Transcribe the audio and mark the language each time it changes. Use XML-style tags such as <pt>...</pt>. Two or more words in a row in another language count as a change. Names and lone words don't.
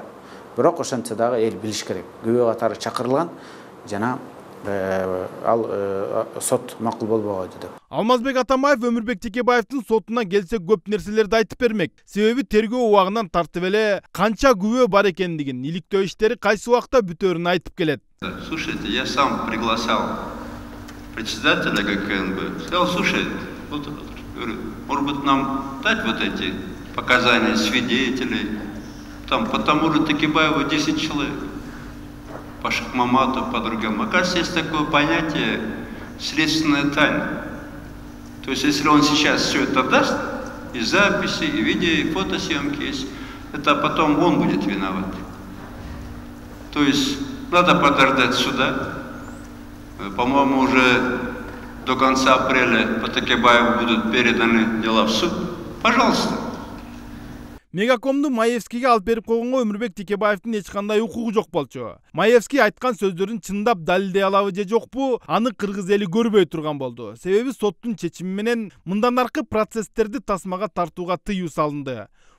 <ky>Бирок ошентсе дагы эл билиш керек. Күбө катары чакырылган жана ал сот макул болбогойду деп. Алмазбек Атамбаев Өмүрбек Текебаевдин сотуна келсе көп нерселерди айтып бермек. Себеби тергөө убагынан тартып эле канча күбө бар экендигин, иликтөө иштери кайсы убакта бүтөөрүн айтып келет.</ky> <ru>Слушайте, я сам приглашал председателя ГКНБ. Сказал, слушай, вот, говорю, может быть, нам дать вот эти показания свидетелей. Там по тому же Текебаеву 10 человек. по шахмату, по другим. Оказывается, есть такое понятие следственная тайна. То есть, если он сейчас все это даст, и записи, и видео, и фотосъемки есть, это потом он будет виноват. То есть, надо подождать суда. По-моему, уже до конца апреля по Текебаеву будут переданы дела в суд. Пожалуйста.</ru> <ky>Мегакомду Маевскийге алып берип койгонго Өмүрбек Текебаевдин эч кандай укугу жок болчу. Маевский айткан сөздөрүн чындап далилдей алабы же жокпу, аны кыргыз эли көрбөй турган болду. Себеби соттун чечими менен мындан аркы процесстерди тасмага тартууга тыюу салынды.</ky>